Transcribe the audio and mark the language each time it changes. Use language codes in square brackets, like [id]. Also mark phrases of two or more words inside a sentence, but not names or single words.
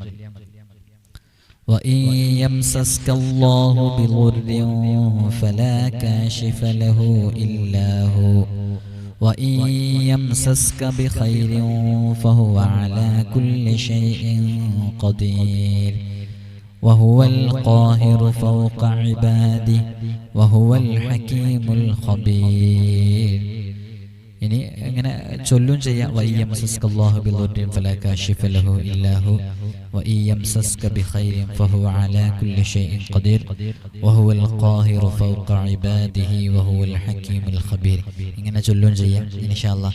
[ar] وإن يمسسك الله بضر فلا كاشف له إلا هو وإن يمسسك بخير فهو على كل شيء قدير وهو القاهر فوق عباده وهو الحكيم الخبير. [ml] ഇനി ഇങ്ങനെ ചൊല്ലും ചെയ്യാം. [ar] وإن يمسسك الله بضر فلا كاشف له إلا هو وإن يمسسك بخير فهو على كل شيء قدير وهو القاهر فوق عباده وهو الحكيم الخبير. [ml] ഇങ്ങനെ ചൊല്ലും ചെയ്യാം [ar] إن شاء الله.